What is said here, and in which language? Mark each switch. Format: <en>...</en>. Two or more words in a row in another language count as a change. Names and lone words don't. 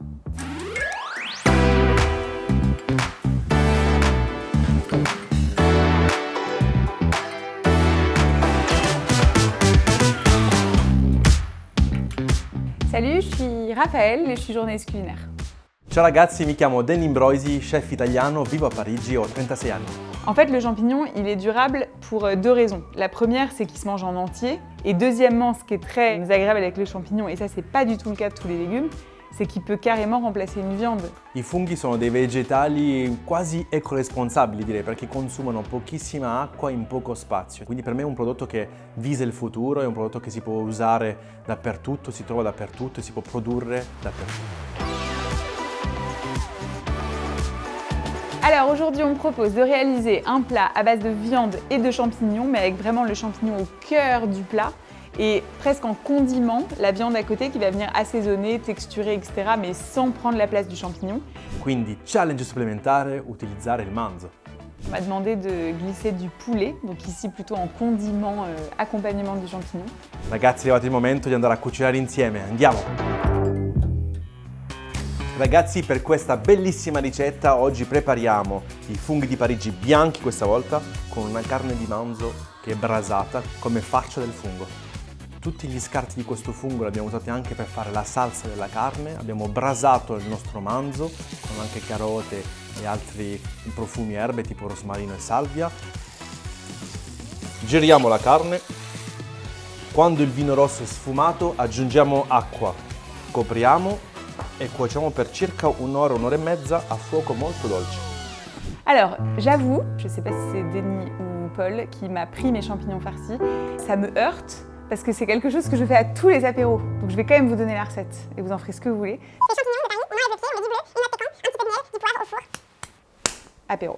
<fr>Salut, je suis Raphaël et je suis journaliste culinaire.</fr> <it>Ciao ragazzi, mi chiamo Danny Ambrosi, chef italiano, vivo a Parigi, ho 36 anni.</it> <fr>En fait, le champignon, il est durable pour deux raisons. La première, c'est qu'il se mange en entier. Et deuxièmement, ce qui est très désagréable avec le champignon, et ça c'est pas du tout le cas de tous les légumes, c'est qu'il peut carrément remplacer une viande.</fr> <it>I funghi sono dei vegetali quasi ecoresponsabili direi, perché consumano pochissima acqua in poco spazio. Quindi per me è un prodotto che visa il futuro, è un prodotto che si può usare dappertutto, si trova dappertutto e si può produrre dappertutto.</it> <fr>Alors aujourd'hui, on propose de réaliser un plat à base de viande et de champignons, mais avec vraiment le champignon au cœur du plat et presque en condiment, la viande à côté qui va venir assaisonner, texturer, etc., mais sans prendre la place du champignon.</fr> <it>Quindi challenge supplementare, utilizzare il manzo.</it> <fr>On m'a demandé de glisser du poulet, donc ici plutôt en condiment, accompagnement du champignon.</fr> <it>Ragazzi, è arrivato il momento di andare a cucinare insieme, andiamo! Ragazzi, per questa bellissima ricetta oggi prepariamo i funghi di Parigi bianchi questa volta con una carne di manzo che è brasata come faccia del fungo. Tutti gli scarti di questo fungo li abbiamo usati anche per fare la salsa della carne, abbiamo brasato il nostro manzo con anche carote e altri profumi erbe tipo rosmarino e salvia. Giriamo la carne, quando il vino rosso è sfumato aggiungiamo acqua, copriamo e cuociamo per circa un'ora e mezza a fuoco molto dolce.</it> <fr>Alors, j'avoue, je sais pas si c'est Denis ou Paul qui m'a pris mes champignons farcis, ça me heurte parce que c'est quelque chose que je fais à tous les apéros. Donc je vais quand même vous donner la recette et vous en ferez ce que vous voulez. Les champignons de Paris, on enlève le pied, on met du bleu, une note piquante, un petit peu de miel, du poivre au four. Apéro.</fr>